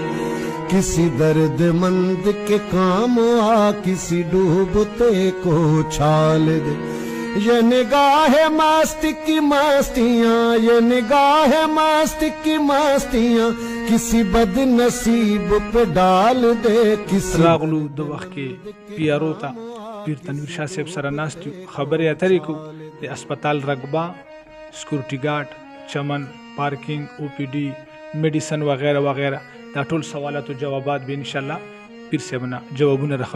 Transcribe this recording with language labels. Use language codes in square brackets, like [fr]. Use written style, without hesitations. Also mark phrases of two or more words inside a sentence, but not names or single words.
[ur] کسی دردمند کے کام آ، کسی ڈوبتے کو اچھال دے. یہ نگاہ مستی کی مستیاں، یہ نگاہ مستی کی مستیاں کسی بدنصیب پہ ڈال دے. किसी [ps] راغلو د وخت کې پیارو ته پیر تنویر شاه صاحب سره ناست یو خبرې اترې کو د هسپتال رقبه سکیورټي ګارد چمن پارکینګ او پی ډي میډیسن وغیرہ وغیرہ دا ټول سوالات او جوابات به [ar] ان شاء الله [ps] پیر صاحب نه جوابونه راخلو.